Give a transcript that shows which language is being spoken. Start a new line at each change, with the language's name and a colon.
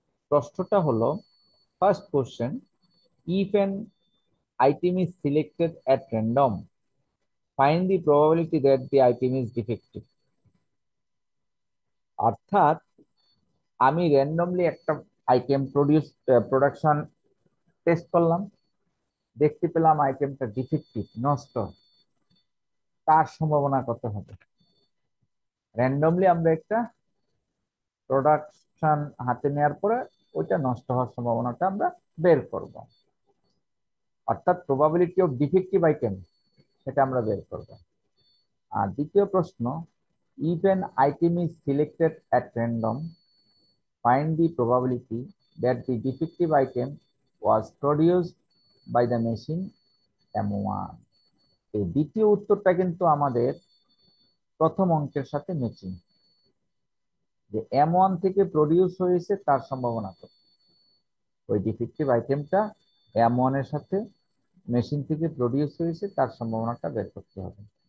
Bangla: প্রশ্নটা হলো,
English: First question, if an item is selected at random, find the probability that the item is defective.
Bangla: অর্থাৎ আমি randomly একটা item production test করলাম, দেখতে পেলাম আইটেমটা ডিফেক্টিভ, নষ্ট। তার সম্ভাবনা কত হবে? র্যান্ডমলি আমরা একটা প্রোডাকশন হাতে নেওয়ার পরে ওইটা নষ্ট হওয়ার সম্ভাবনাটা আমরা বের করব। অর্থাৎ প্রবাবিলিটি অফ ডিফেক্টিভ আইটেম, সেটা আমরা বের করব। আর দ্বিতীয় প্রশ্ন,
English: if an item is selected at random, find the probability that the defective item was produced by the machine M1.
Bangla: এই দ্বিতীয় উত্তরটা কিন্তু আমাদের প্রথম অঙ্কের সাথে ম্যাচিং, যে M1 থেকে প্রডিউস হয়েছে তার সম্ভাবনা কত। ওই ডিফেক্টিভ আইটেমটা M1 এর সাথে মেশিন থেকে প্রডিউস হয়েছে তার সম্ভাবনাটা বের করতে হবে।